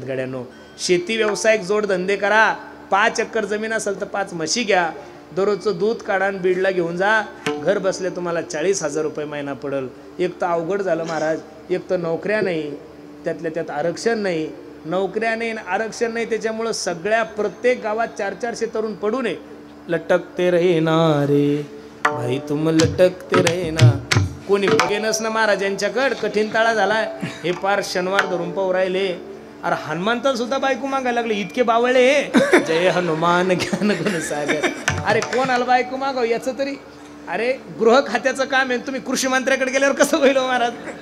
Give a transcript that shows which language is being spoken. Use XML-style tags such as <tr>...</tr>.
<mr>गड्यांनो, शेती व्यावसायिक जोडधंदे करा. 5 एकर जमीन असेल तर 5 म्हशी घ्या, दररोजचं दूध काढा आणि बीडला घेऊन जा. घर बसले तुम्हाला 40,000 रुपये महिना पडेल. एक तर अवघड झालं महाराज, एक तर नोकऱ्या नाही, त्यातल्या त्यात आरक्षण नाही. नोकऱ्या नाही, आरक्षण नाही, त्याच्यामुळं सगळ्या प्रत्येक गावात 400 तरुण पडू नये.</mr> <hi>लटकते रहे ना रे भाई तुम लटकते रहे ना.</hi> <mr>कोणी बघेनच ना महाराज यांच्याकडं. कठीण ताळा झालाय. हे पार शनिवार धरून पाहू राहिले. अरे हनुमंत सुद्धा बायको मागायला लागले, इतके बावळे.</mr> <hi>जय हनुमान ज्ञान गुण सागर.</hi> <mr>अरे कोण आलं बायको मागाव याचं तरी? अरे गृह खात्याचं काम आहे, तुम्ही कृषी मंत्र्याकडे गेल्यावर कसं होईल महाराज?</mr>